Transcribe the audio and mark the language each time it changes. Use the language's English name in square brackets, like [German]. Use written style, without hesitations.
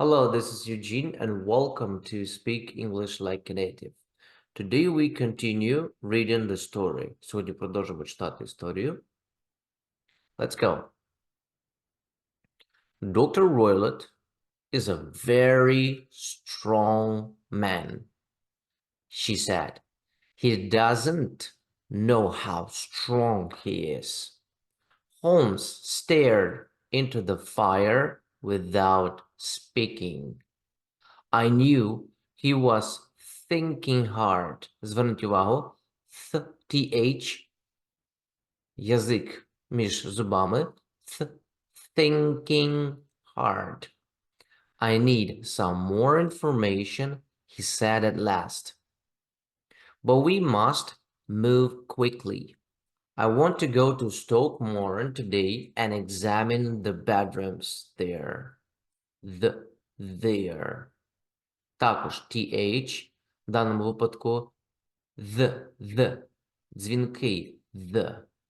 [English] Hello, this is Eugene and welcome to Speak English Like a Native. Today we continue reading the story. [Ukrainian] Сьогодні продовжимо читати історію. [English] Let's go. Dr. Roylott is a very strong man, she said. He doesn't know how strong he is. Holmes stared into the fire without speaking. I knew he was thinking hard. [Ukrainian] Зверніть увагу. TH. Язик між зубами. [English] Thinking hard. I need some more information, he said at last. But we must move quickly. I want to go to Stoke Moran today and examine the bedrooms there. There. [Ukrainian] Також TH, в даному випадку the, дзвінкий the.